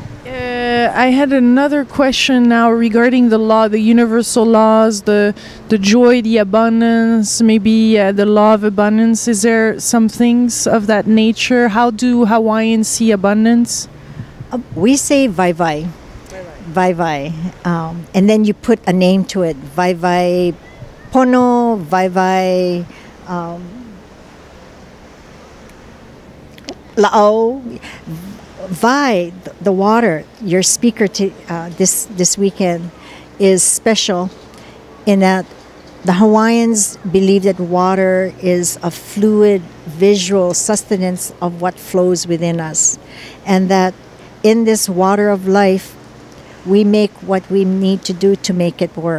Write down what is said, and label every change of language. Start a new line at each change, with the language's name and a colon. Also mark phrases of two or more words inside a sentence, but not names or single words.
English: I had another question now regarding the law, the universal laws, the joy, the abundance, maybe the law of abundance. Is there some things of that nature? How do Hawaiians see abundance? We say
Hawaiian: vai vai. Vai vai.
English: And then you put a name to it.
Hawaiian: Vai vai pono, vai vai la'o. Vai,
English: the water, your speaker this weekend is special in that the Hawaiians believe that water is a fluid, visual sustenance of what flows within us. And that in this water of life, we make what we need to do to make it work.